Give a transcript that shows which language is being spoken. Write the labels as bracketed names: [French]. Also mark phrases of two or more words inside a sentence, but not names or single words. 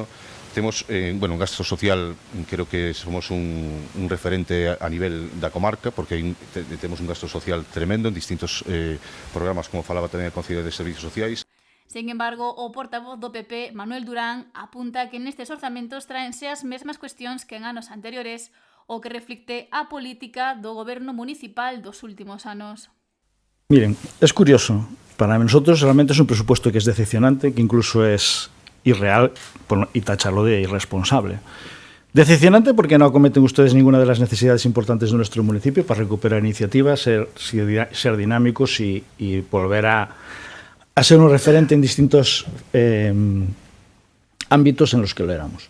[Galician] Temos un gasto social, creo que somos un referente a nivel da comarca, porque temos un gasto social tremendo en distintos programas, como falaba tamén a Concelleira de Servicios Sociais. Sen embargo, o portavoz do PP, Manuel Durán, apunta que nestes orzamentos traense as mesmas cuestións que en anos anteriores, o que reflicte a política do goberno municipal dos últimos anos. [Spanish] Miren, es curioso. Para nosotros realmente es un presupuesto que es decepcionante, que incluso es irreal y tacharlo de irresponsable. Decepcionante porque no acometen ustedes ninguna de las necesidades importantes de nuestro municipio para recuperar iniciativas, ser dinámicos y volver a ser un referente en distintos ámbitos en los que lo éramos.